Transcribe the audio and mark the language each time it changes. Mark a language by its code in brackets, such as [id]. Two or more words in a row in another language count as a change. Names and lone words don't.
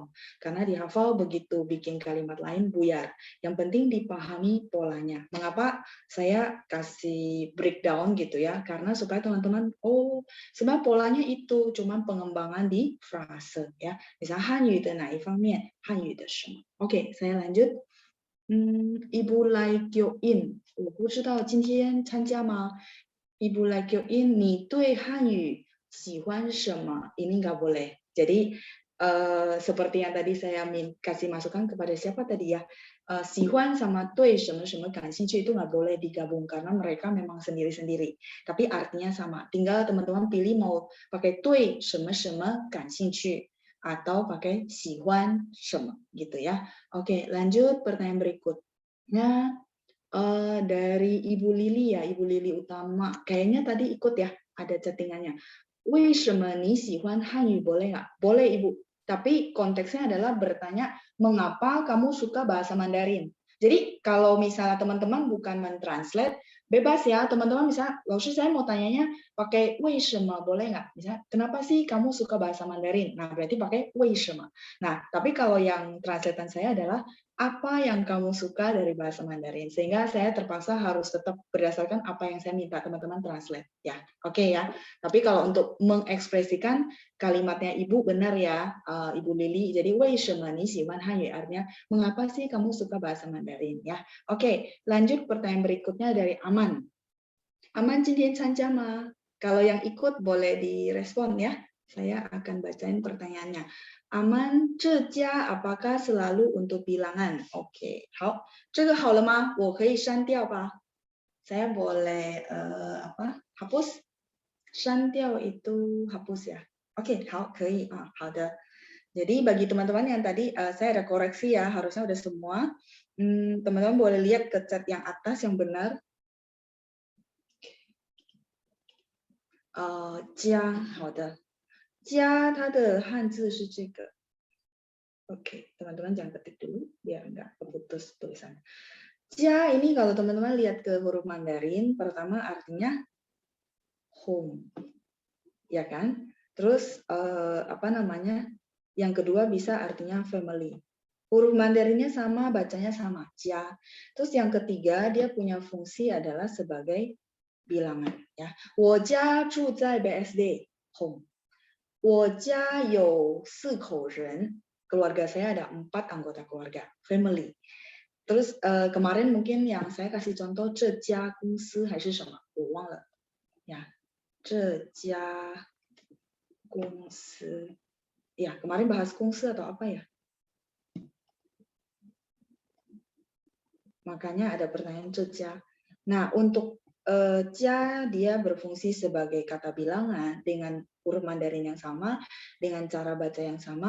[id] Karena dihafal begitu bikin kalimat lain buyar. Yang penting dipahami polanya. Mengapa saya kasih breakdown gitu ya? Karena supaya teman-teman, sebenarnya polanya itu cuma pengembangan di frase ya. [zh] Misalnya 汉语的哪一方面，汉语的什么。 [id] Oke, saya lanjut. Ibu Lai Kyo-in, [zh] 我不知道今天参加吗？ Ibu Lai Kyo-in, 你对汉语喜欢什么？ [id] Ini nggak boleh. Jadi seperti yang tadi saya kasih masukan kepada siapa tadi ya, 喜欢 sama [zh] 对什么什么感兴趣 [id] itu nggak boleh digabung karena mereka memang sendiri-sendiri. Tapi artinya sama. Tinggal teman-teman pilih mau pakai [zh] 对什么什么感兴趣 [id] atau pakai [zh] 喜欢什么 [id] gitu ya. Oke, lanjut pertanyaan berikutnya. Dari Ibu Lili ya, Ibu Lili Utama. Kayaknya tadi ikut ya, ada chattingannya. [zh] 为什么你喜欢汉语 [id] boleh nggak? Boleh Ibu. Tapi konteksnya adalah bertanya, mengapa kamu suka bahasa Mandarin? Jadi kalau misalnya teman-teman bukan mentranslate, bebas ya teman-teman. Misalnya, 老师 saya mau tanyanya pakai 为什么 boleh nggak? Misalnya, kenapa sih kamu suka bahasa Mandarin? Nah berarti pakai 为什么. Nah tapi kalau yang translatean saya adalah apa yang kamu suka dari bahasa Mandarin, sehingga saya terpaksa harus tetap berdasarkan apa yang saya minta teman-teman translate ya. Oke ya. Tapi kalau untuk mengekspresikan kalimatnya Ibu benar ya, Ibu Lili. Jadi [zh] 为什么你喜欢汉语 [id] artinya mengapa sih kamu suka bahasa Mandarin ya. Oke, lanjut pertanyaan berikutnya dari Aman. [zh] Aman 今天参加吗? [id] Kalau yang ikut boleh direspon ya. Saya akan bacain pertanyaannya. Aman, [zh] 这家 [id] apakah selalu untuk bilangan? Oke, [zh] 好，这个好了吗？我可以删掉吧？ [id] Saya boleh hapus? 删掉 itu hapus ya? Oke, [zh] 好，可以啊，好的。 [id] Jadi bagi teman-teman yang tadi saya ada koreksi ya, harusnya udah semua. Teman-teman boleh lihat ke chat yang atas yang benar. [zh] 家，好的，家它的汉字是这个。 [id] Oke, teman-teman jangan ketik dulu biar nggak keputus tulisannya. Jia ini kalau teman-teman lihat ke huruf Mandarin, pertama artinya home, ya kan? Terus yang kedua bisa artinya family. Huruf Mandarinnya sama, bacanya sama, jia. Terus yang ketiga dia punya fungsi adalah sebagai bilangan, ya. [zh] 我家住在 BSD, home. 我家有4口人. [id] Keluarga saya ada 4 anggota keluarga, family. Terus kemarin mungkin yang saya kasih contoh [zh] 这家公司还是什么，我忘了 [id] ya. [zh] 这家公司 [id] ya, kemarin bahas 公司 atau apa ya? Makanya ada pertanyaan [zh] 这家. [id] Nah, untuk jia dia berfungsi sebagai kata bilangan dengan huruf Mandarin yang sama, dengan cara baca yang sama.